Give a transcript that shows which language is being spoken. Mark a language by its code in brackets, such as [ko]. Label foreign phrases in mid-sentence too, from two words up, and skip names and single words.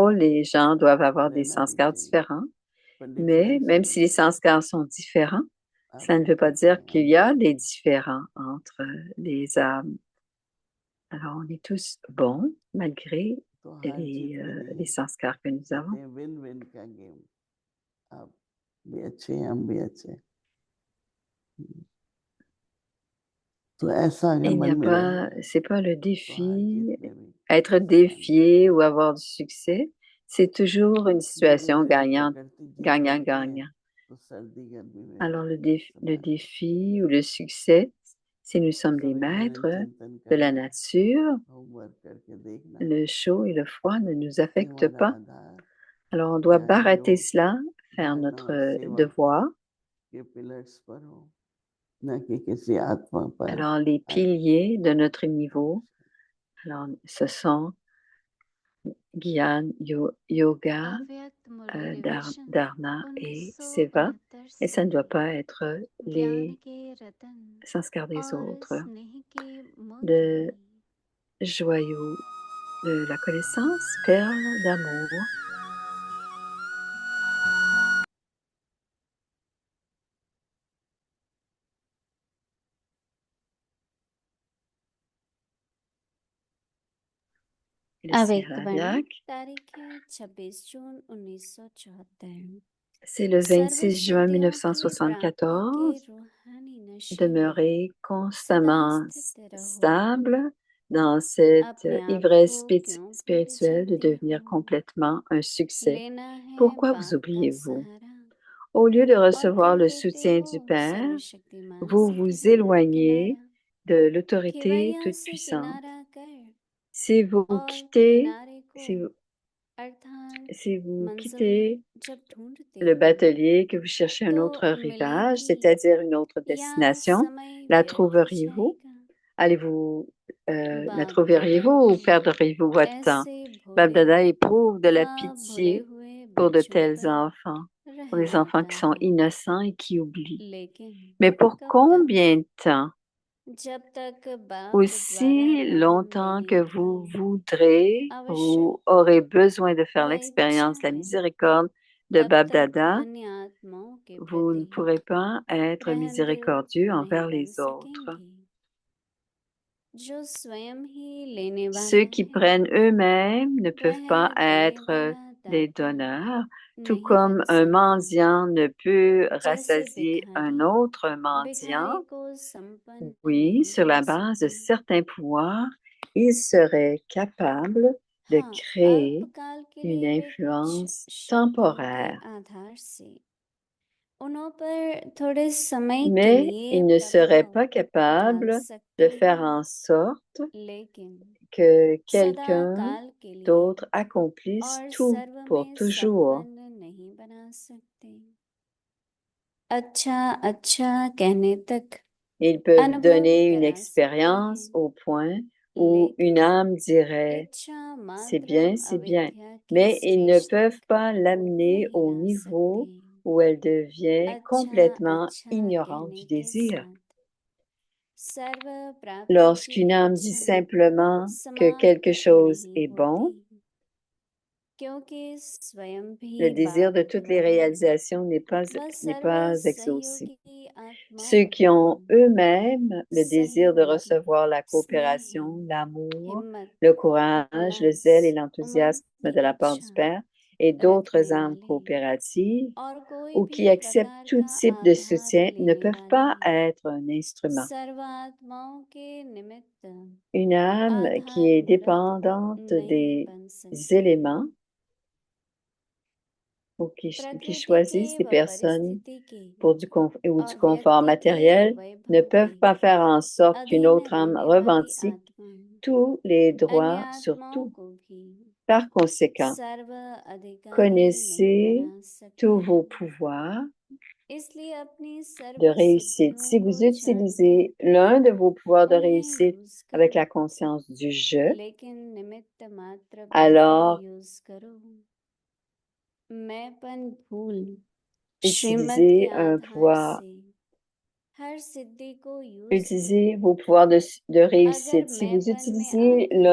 [fr] rôle, les gens doivent avoir des [hi] रहना भी [fr] sanskars [hi] चाहिए, [fr] différents. [hi] पर [fr] Mais [hi] डिफरेंस [fr] même [hi] में [fr] si les sanskars sont différents, [hi] आप [fr] cela ne veut pas [hi] एक [fr] dire [hi] हैं, [fr] qu'il [hi] आप [fr] y a [hi] दूसरे। [fr] des différends entre les âmes. Alors, on est tous bons malgré [hi] तो हार जीत में [fr] les [hi] नहीं, [fr] sanskars que nous [hi] कहते [fr] avons. [hi] हैं [en] win win [hi] का गेम, आप भी अच्छे हैं हम भी अच्छे हैं। तो ऐसा अगर [fr] Il n'y [hi] मन [fr] a [hi] में रहे [fr] pas, c'est pas le [hi] तो हार जीत [fr] défi, [hi] में भी [fr] être [hi] समान है। [fr] défié ou avoir du succès. C'est toujours une [hi] गुरु [fr] situation [hi] यदि प्रकृति जीत लेते हैं [fr] gagnant-gagnant. [hi] तो सर्दी गर्मी में भी [fr] Alors, le [hi] समान है। [fr] défi ou le succès, si nous sommes des [hi] सविधान [fr] maîtres [hi] चिंतन [fr] de la [hi] करना, [fr] nature, [hi] होमवर्क करके देखना [fr] le chaud et le froid ne nous [hi] कि [fr] affectent [hi] हमारा [fr] pas. [hi] आधार [fr] Alors, on doit [hi] ज्ञान [fr] barater [hi] योग [fr] cela, faire [hi] धारणा [fr] notre [hi] और सेवा [fr] devoir. [hi] के पिलर्स पर हो, न कि किसी आत्मा पर [fr] Alors, les piliers de notre niveau, alors, ce sont Gyan, Yoga, [hi] अव्यक्त मुरली रोशन [fr] Dharna et Seva. [hi] 1969 [fr] Et ça [hi] से [fr] ne doit pas être [hi] ज्ञान [fr] les [hi] के रतन [fr] sanskars des [hi] और [fr] autres. [hi] स्नेह के मोती [fr] De joyaux de la connaissance, perles d'amour. Le [hi] अव्यक्तवाणी [fr] Siravyak, [hi] तारीख है 26 जून 1974 [fr] c'est le 26 juin [hi] सर्वसिद्धियों की प्राप्ति के [fr] 1974. [hi] रूहानी नशे में [fr] Demeurer [hi] सदा [fr] constamment [hi] स्थित रहो [fr] stable dans cette [hi] अपने आप [fr] ivresse [hi] को क्यों भूल [fr] spirituelle de [hi] जाते हो [fr] devenir complètement un succès. [hi] लेना है [fr] Pourquoi vous [hi] बाप का [fr] oubliez-vous? [hi] सहारा [fr] Au lieu de [hi] और [fr] recevoir [hi] कर [fr] le [hi] देते [fr] soutien [hi] हो [fr] du Père, [hi] सर्वशक्तिमान [fr] vous [hi] से [fr] vous [hi] किनारा [fr] éloignez [hi] किनारा [fr] de l'autorité [hi] खिवैया से [fr] toute-puissante. [hi] किनारा कर [fr] Si vous [hi] और [fr] quittez, [hi] किनारे को [fr] si vous, [hi] अर्थात [fr] si vous [hi] मंजिल [fr] quittez [hi] जब ढूंढते [fr] le [hi] हो [fr] batelier, que vous cherchez un [hi] तो [fr] autre rivage, [hi] मिलेगी [fr] c'est-à-dire une autre [hi] या [fr] destination, [hi] समय [fr] la [hi] व्यर्थ [fr] trouveriez-vous? [hi] जाएगा [fr] Allez-vous, la [hi] बाप दादा [fr] trouveriez-vous ou [hi] के [fr] perdriez-vous votre temps? [hi] ऐसे भोले [fr] Babdada éprouve de la [hi] भुले [fr] pitié [hi] हुए [fr] pour de [hi] बच्चों [fr] tels [hi] पर [fr] enfants, pour des [hi] रहम [fr] enfants [hi] आता [fr] qui sont [hi] है [fr] innocents et qui oublient. [hi] लेकिन [fr] Mais pour [hi] कब तक [fr] combien de temps? [hi] जब तक बाप द्वारा [fr] Aussi [hi] रहम [fr] longtemps que vous [hi] मिलेगी [fr] voudrez, [hi] अवश्य [fr] vous aurez besoin de faire [hi] वह इच्छा [fr] l'expérience de la [hi] है [fr] miséricorde de [hi] तब तक [fr] Babdada. [hi] अन्य आत्माओं के [fr] Vous ne [hi] प्रति [fr] pourrez pas être [hi] रहमदिल [fr] miséricordieux [hi] नहीं [fr] envers [hi] बन [fr] les autres. [hi] सकेंगे जो स्वयं ही लेने [fr] Ceux [hi] वाला [fr] qui [hi] है [fr] prennent eux-mêmes ne peuvent pas [hi] वह देने [fr] être [hi] वाला [fr] des [hi] दाता [fr] donneurs, tout [hi] नहीं [fr] comme [hi] बन [fr] un [hi] सकता [fr] mendiant ne peut [hi] जैसे [fr] rassasier un [hi] भिखारी [fr] autre mendiant. [hi] भिखारी को संपन्न [fr] Oui, [hi] नहीं [fr] sur la [hi] कर [fr] base de [hi] सकता [fr] certains pouvoirs, il serait capable de [hi] हाँ [fr] créer [hi] अल्पकाल के [fr] une [hi] लिए वे कुछ [fr] influence [hi] शक्तियों के [fr] temporaire, [hi] आधार से उन्हों पर थोड़े समय के [fr] mais [hi] लिए [fr] il ne serait [hi] प्रभाव [fr] pas [hi] डाल [fr] capable de [hi] सकते [fr] faire [hi] हैं [fr] en sorte [hi] लेकिन [fr] que [hi] सदा [fr] quelqu'un [hi] काल के लिए [fr] d'autre accomplisse [hi] और [fr] tout [hi] सर्व [fr] pour [hi] में [fr] toujours. [hi] संपन्न नहीं बना सकते अच्छा अच्छा कहने तक [fr] Ils peuvent [hi] अनुभव [fr] donner une [hi] करा सकते हैं [fr] expérience au point où une [hi] लेकिन [fr] âme dirait [hi] इच्छा [fr] c'est [hi] मात्र [fr] bien, [hi] अविद्या के [fr] mais ils ne [hi] स्टेज [fr] peuvent [hi] तक [fr] pas l'amener [hi] नहीं [fr] au [hi] ला [fr] niveau [hi] सकते [fr] où elle devient [hi] अच्छा [fr] complètement [hi] अच्छा [fr] ignorante du [hi] कहने के [fr] désir. [hi] साथ सर्व प्राप्ति की [fr] Lorsqu'une âme dit [hi] इच्छा [fr] simplement que [hi] समाप्त [fr] quelque chose [hi] नहीं [fr] est bon, [hi] होती क्योंकि स्वयं [fr] le [hi] भी [fr] désir de [hi] बाप [fr] toutes les [hi] वह [fr] réalisations n'est [hi] वह सर्व [fr] pas exaucé. [hi] सहयोगी आत्मा [fr] Ceux qui ont [hi] भगवान [fr] eux-mêmes le désir de [hi] सहयोगी [fr] recevoir la [hi] स्नेही [fr] coopération, l'amour, [hi] हिम्मत [fr] le courage, le zèle et [hi] उल्लास [fr] l'enthousiasme [hi] उमंग [fr] de la part du [hi] इच्छा [fr] Père et [hi] रखने [fr] d'autres âmes [hi] वाले [fr] coopératives [hi] और कोई [fr] ou [hi] भी [fr] qui acceptent [hi] प्रकार [fr] tout [hi] का [fr] type de [hi] आधार [fr] soutien ne [hi] लेने [fr] peuvent pas [hi] वाले [fr] être un instrument. [hi] सर्वात्माओं के निमित्त [fr] Une âme qui [hi] आधार [fr] est [hi] मूरत [fr] dépendante [hi] नहीं [fr] des [hi] बन सकती [fr] éléments ou qui [hi] प्रकृति [fr] choisissent [hi] के [fr] des [hi] व [fr] personnes [hi] परिस्थिति के [fr] ou du confort [hi] और व्यक्ति के [fr] matériel ne [hi] वैभव [fr] peuvent [hi] के [fr] pas faire en sorte qu'une [hi] अधीन [fr] autre âme [hi] रहने वाली [fr] revendique [hi] आत्मा [fr] tous les [hi] अन्य [fr] droits sur [hi] आत्माओं [fr] tout. [hi] को भी [fr] Par conséquent, [hi] सर्व अधिकारी नहीं [fr] connaissez [hi] बना [fr] tous [hi] सकती [fr] vos pouvoirs [hi] इसलिए अपनी [fr] de [hi] सर्व [fr] réussite. [hi] सिद्धियों [fr] Si vous [hi] को जानकर [fr] utilisez l'un de vos pouvoirs de [hi] उन्हें [fr] réussite [hi] यूज [fr] avec [hi] करो [fr] la conscience du je, [hi] लेकिन निमित्त मात्र बनकर [fr] alors [hi] यूज करो मैंपन भूल श्रीमत के [fr] utilisez un [hi] आधार [fr] pouvoir, [hi] से हर सिद्धि को यूज [fr] utilisez [hi] करो [fr] vos pouvoirs de [hi] अगर [fr] réussite. Si vous [hi] मैंपन में [fr] utilisez [hi] आकर